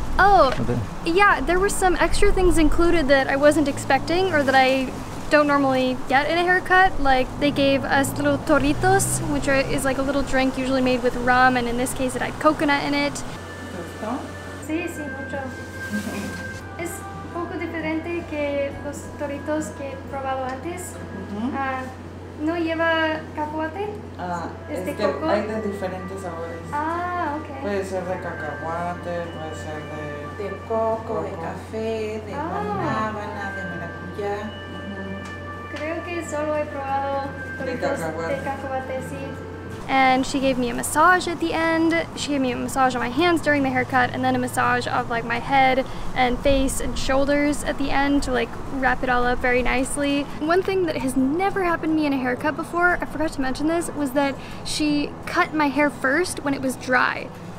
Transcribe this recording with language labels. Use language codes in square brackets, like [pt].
[en] Oh, yeah, there were some extra things included that I wasn't expecting or that I don't normally get in a haircut. Like they gave us little torritos, which is like a little drink usually made with rum, and in this case it had coconut in it. [es] Sí, sí, mucho. Es un poco diferente que los torritos que he probado antes. No lleva cacahuate. Es de que coco. hay de diferentes sabores. Ok. Puede ser de cacahuate, puede ser de coco, de café, de guanábana, de maracuyá. Creo que solo he probado torritos de cacahuate, sí. [en] And she gave me a massage at the end. She gave me a massage on my hands during the haircut, and then a massage of like my head and face and shoulders at the end to like wrap it all up very nicely. One thing that has never happened to me in a haircut before, I forgot to mention this, was that she cut my hair first when it was dry.